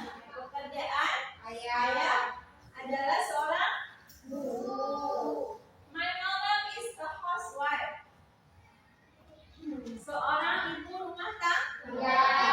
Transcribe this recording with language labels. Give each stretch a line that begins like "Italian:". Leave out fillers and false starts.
Indonesian: Pekerjaan ayah adalah seorang guru.
English: My mother is a housewife.
Indonesian: Seorang ibu rumah tangga.